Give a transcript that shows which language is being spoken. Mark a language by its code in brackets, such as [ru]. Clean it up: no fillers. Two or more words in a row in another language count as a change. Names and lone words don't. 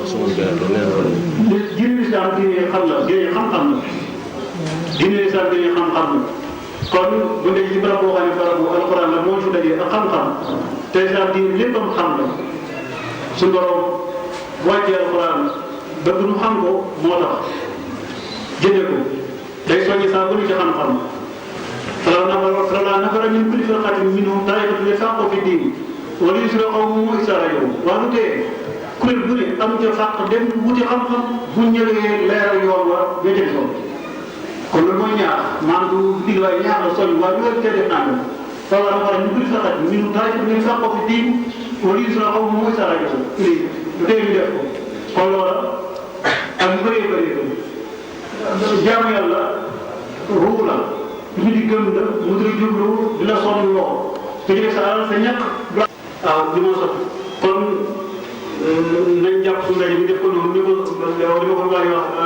[wo] diine lislaam diine xam la diine xam-xam la diine lislaam diine xam-xam la kon bu nekk ci barab boo xam ne barabu alquran la moo ci dajee ak xam-xam te lislaam diine léppam xam la suñu borom wàccee alquran bëgg nu xam ko moo tax jëlee ko day soññi saa bu ne ci xam-xam [ar] فلولا نفر من كل فرقة منهم طائفة ليتفقهوا في الدين ولينذر قومهم إذا رجعوا [wo] waaw tey kuréel bu ne am ca fàq dem wuti xam-xam bu ñëwee leeral yoon wa nga jël ko kon loolu mooy ñaar maanaam du dig waaye ñaar la soññ waaye ñu war cee def naa ko [ar] فلولا نفر من كل فرقة منهم طائفة ليتفقهوا في الدين ولينذر قومهم إذا رجعوا [wo] lu tey ñu def ko kon loola ak lu bëree bëri jaamu yàlla ruu la ñu di gëm la mu di jublu di la sonn lool te sa alal sa ñàkk waaw di ma sot kon nañ jàpp suñu ndaje bi def ko noonu ni ko li ma ko bàyyi wax